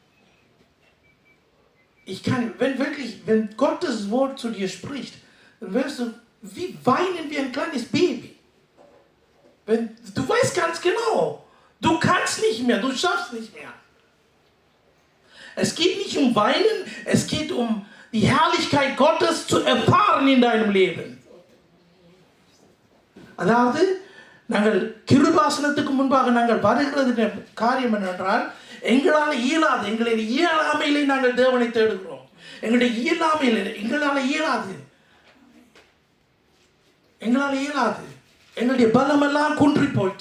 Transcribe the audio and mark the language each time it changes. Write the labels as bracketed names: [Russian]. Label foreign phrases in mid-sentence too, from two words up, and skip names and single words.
[German] Wenn Gottes Wort zu dir spricht, dann wirst du wie weinen wie ein kleines Baby. Du weißt ganz genau, du kannst nicht mehr, du schaffst nicht mehr. Es geht nicht um Weinen, es geht um die Herrlichkeit Gottes zu erfahren in deinem Leben. [Tamil] அதாவது நாங்கள் கிருபாசனத்துக்கு முன்பாக நாங்கள் வருகிறது காரியம் என்னென்றால் எங்களால் இயலாது, எங்களுடைய இயலாமையிலே நாங்கள் தேவனை தேடுகிறோம். எங்களுடைய இயலாமையில் எங்களால் இயலாது, எங்களுடைய பலமெல்லாம் குன்றி போயிட்டு.